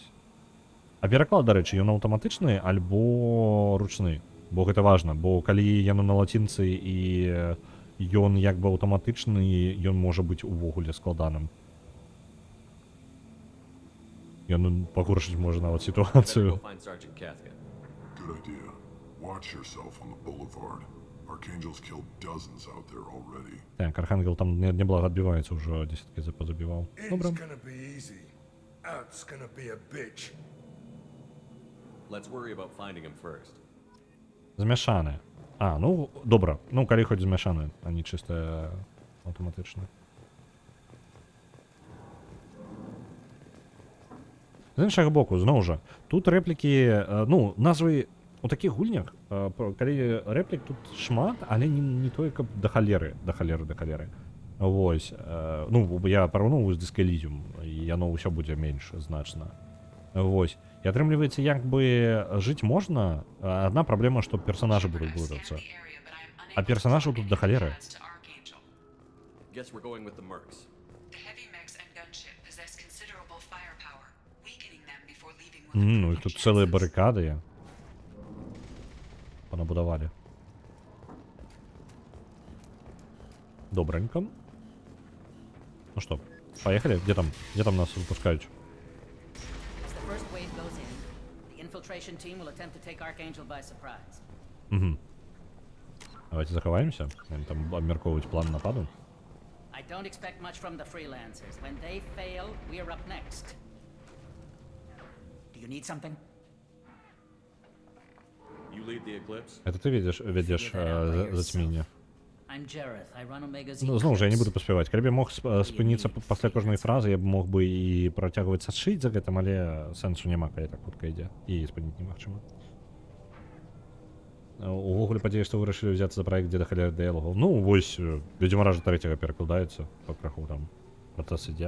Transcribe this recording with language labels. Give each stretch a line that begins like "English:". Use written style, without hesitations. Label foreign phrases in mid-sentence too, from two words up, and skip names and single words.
Belarusian: А пераклад, дарэчы, ён аўтаматычны альбо ручны? Бо гэта важна, бо калі яно на лацінцы і ён як бы аўтаматычны, ён можа быць увогуле складаным. Ён пагоршыць можа нават
English: Better
Belarusian: сітуацыю.
English: go find Sergeant Kathka. Good idea. Watch yourself on the boulevard. Archangel's killed dozens out there already.
Belarusian: Так, Архангел там неблаго адбіваецца, ўжо дзесяткі позабіваў. Добра.
English: In's gonna be easy. Out's gonna be a bitch. Let's worry about finding him first.
Belarusian: Змяшаны. Ну, добра. Ну, калі хоць змяшаны, а не чыста аўтаматычна. З іншага боку, зноў жа, тут рэплікі, ну, назвы у такіх гульнях, калі рэплік тут шмат, але не тое, каб да халеры. Вось, ну, я параўноўваю з Disco Elysium, і яно ўсё будзе менш значна. Вось, і атрымліваецца, як бы жыць можна, адна праблема, што персанажы будуць блытацца. А персанажаў тут да халеры.
English: Guess we're going with the mercs.
Belarusian: Ну, і тут цэлыя барыкады понабудавалі.
Russian: Добренько. Ну что, поехали? Где там нас выпускают?
English: As the first wave goes in, the infiltration team will attempt to take Archangel by surprise.
Belarusian: Угу. Давайте заховаемся.
Russian: Там обмерковывать план нападу.
English: I don't expect much from the freelancers. When they fail, we're up next. Do you need something? You lead the Eclipse?
Russian: Это ты ведешь затміння.
English: I'm Jareth. I run Omega's
Ukrainian: Ну, знову ж я не
English: Eclipse.
Belarusian: буду поспяваць. Калі б я мог спыніцца пасля кожнай фразы, я б мог бы і працягваць сачыць за гэтым, але сэнсу няма, калі так хутка ідзе. І спыніць немагчыма. Увогуле падзея, што вырашылі ўзяцца за праект «Дзе да халеры дыялогаў». Ну, вось, «Ведзьмара» 3 перакладаецца, па краху там працэс ідзе.